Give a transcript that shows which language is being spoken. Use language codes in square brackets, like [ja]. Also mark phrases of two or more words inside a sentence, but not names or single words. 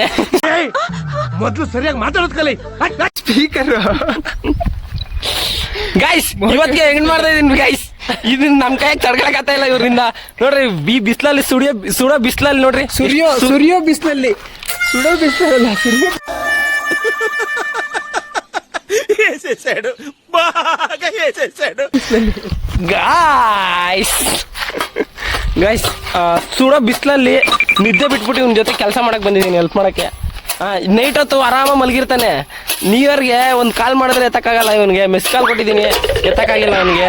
[kn] ಮೊದ್ಲು ಸರಿಯಾಗಿ ಮಾತಾಡೋದ್ ಕಲಿ. ಸ್ಪೀಕರ್ ಗೈಸ್ ಇವತ್ತಿಗೆ ಹೆಂಗ್ ಮಾಡ್ತಾ ಇದೀನಿ ಗೈಸ್, ಇದನ್ನ ನಮ್ ಕೈಯಾಗ ತಡ್ಕೊಳಕ್ ಆಗ್ತಾ ಇಲ್ಲ ಇವ್ರಿಂದ. ನೋಡ್ರಿ ಈ ಬಿಸ್ಲಲ್ಲಿ ಸುಡೋ ಬಿಸ್ಲಲ್ಲಿ ನೋಡ್ರಿ, ಸುರಿಯೋ ಬಿಸ್ಲಲ್ಲಿ, ಸುಡೋ ಬಿಸ್ಲಲ್ಲ, ಸುರಿಯೋ. [te] వేసేసాడు, బాగా వేసేసాడు. [kn] ಗೈಸ್ ಸುಡೋ ಬಿಸ್ಲಲ್ಲಿ ನಿದ್ದೆ ಬಿಟ್ಬಿಟ್ಟು ಇವ್ನ ಜೊತೆ ಕೆಲಸ ಮಾಡಕ್ ಬಂದಿದ್ದೀನಿ, ಹೆಲ್ಪ್ ಮಾಡಕ್ಕೆ. ನೈಟ್ ಹೊತ್ತು ಆರಾಮ ಮಲಗಿರ್ತಾನೆ. ನ್ಯೂ ಇಯರ್ಗೆ ಒಂದು ಕಾಲ್ ಮಾಡಿದ್ರೆ ಎತ್ತಕ್ಕಾಗಲ್ಲ ಇವನಿಗೆ. [en] miss call [kn] ಕೊಟ್ಟಿದ್ದೀನಿ, ಎತ್ತಕ್ಕಾಗಿಲ್ಲ ಅವನಿಗೆ.